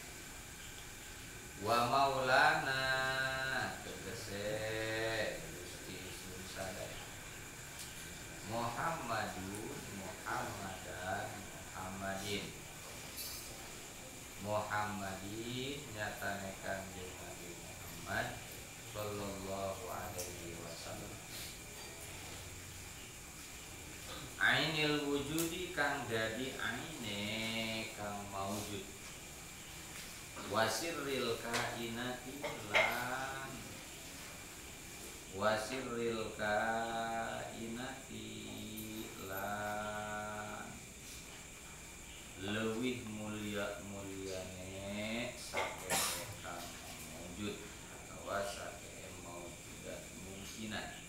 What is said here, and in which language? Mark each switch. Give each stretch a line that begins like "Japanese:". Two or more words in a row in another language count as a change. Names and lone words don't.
Arabic: wa maulana
Javanese: tegese Gusti sun sadaya Muhammadun Muhammadan Muhammadin nyatane Kanjeng Nabi Muhammad
Arabic: sallallahu alaihi wasallam. Ainil wujudi
Javanese: kang dadi aine kang maujud.
Arabic: Wasirril kainati
Javanese: lan
Arabic: wasirril kainati
Javanese: lan leuwih mulyane saking kang maujud atawa saking
Arabic: maujudat mungkinan.